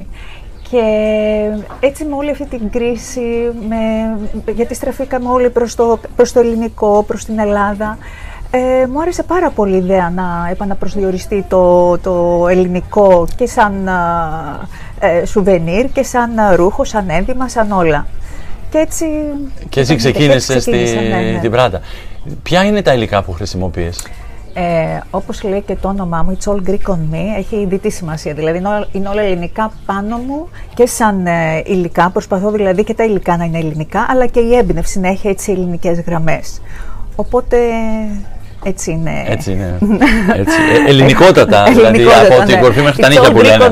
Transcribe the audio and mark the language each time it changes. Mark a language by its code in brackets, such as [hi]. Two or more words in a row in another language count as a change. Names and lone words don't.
[el] Και έτσι με όλη αυτή την κρίση, γιατί στραφήκαμε όλοι προς το ελληνικό, προς την Ελλάδα, Μου άρεσε πάρα πολύ η ιδέα να επαναπροσδιοριστεί το ελληνικό και σαν σουβενίρ και σαν ρούχο, σαν ένδυμα, σαν όλα. Και έτσι ξεκίνησε την Prada. Ποια είναι τα υλικά που χρησιμοποιείς? Όπως λέει και το όνομά μου, [en] It's all Greek on me, [el] έχει διτή σημασία. Δηλαδή είναι όλα ελληνικά πάνω μου και σαν υλικά. Προσπαθώ δηλαδή και τα υλικά να είναι ελληνικά, αλλά και η έμπνευση να έχει έτσι ελληνικές γραμμές. Οπότε έτσι είναι. Έτσι είναι. Ελληνικότατα, δηλαδή από την κορφή μέχρι τα νύχια που λένε.